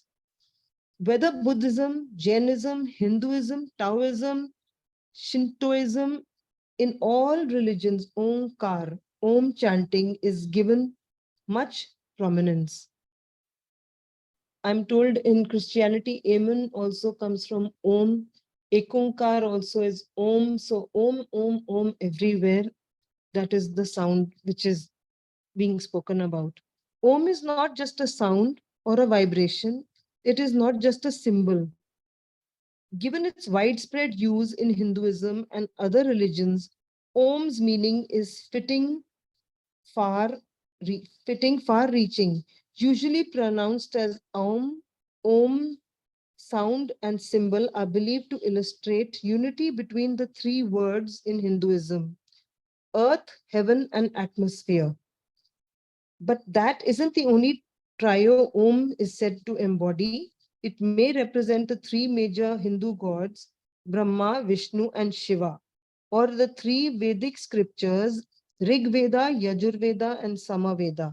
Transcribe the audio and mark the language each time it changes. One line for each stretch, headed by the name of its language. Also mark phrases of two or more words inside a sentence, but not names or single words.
English: Whether Buddhism, Jainism, Hinduism, Taoism, Shintoism, in all religions, Omkar, Om chanting is given much prominence. I'm told in Christianity, Amen also comes from Om. Ekonkar also is Om. So Om, Om, Om everywhere. That is the sound which is being spoken about. Om is not just a sound or a vibration. It is not just a symbol. Given its widespread use in Hinduism and other religions, Om's meaning is far, far-reaching, usually pronounced as Om. Om sound and symbol are believed to illustrate unity between the three words in Hinduism: earth, heaven, and atmosphere. But that isn't the only trio Om is said to embody. It may represent the three major Hindu gods, Brahma, Vishnu, and Shiva, or the three Vedic scriptures, Rig Veda, Yajurveda, and Samaveda.